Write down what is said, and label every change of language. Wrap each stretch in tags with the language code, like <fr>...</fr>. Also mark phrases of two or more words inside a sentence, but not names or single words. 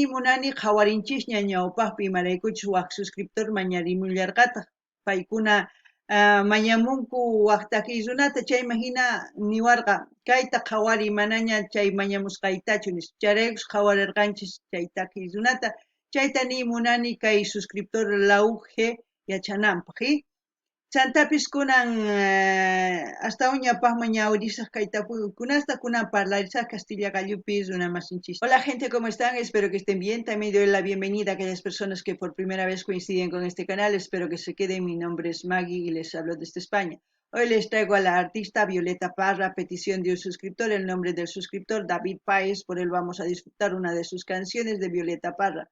<qu>munani qhawarinchisña ñawpaqpi imaraykuchus waq suscriptor mañarimullarqataq paykuna mañamunku waq takiyzunata chayma hina niwarqa kayta qhawariy manaña chay mañamusqaytachu nis charaykus qhawarirqanchis chay takiyzunata chaytani munani kay suscriptor Lauge yachananpaq chantapis kunan hasta uñapaqma ñawirisaq kay tapuykunasta kunan parlarisaq Castilla Gallupis runamasinchis.</qu> <es>Hola gente, ¿cómo están? Espero que estén bien. También doy la bienvenida a aquellas personas que por primera vez coinciden con este canal. Espero que se queden. Mi nombre es Maggie y les hablo desde España. Hoy les traigo a la artista Violeta Parra, petición de un suscriptor, el nombre del suscriptor David Páez, por él vamos a disfrutar una de sus canciones de Violeta Parra.</es>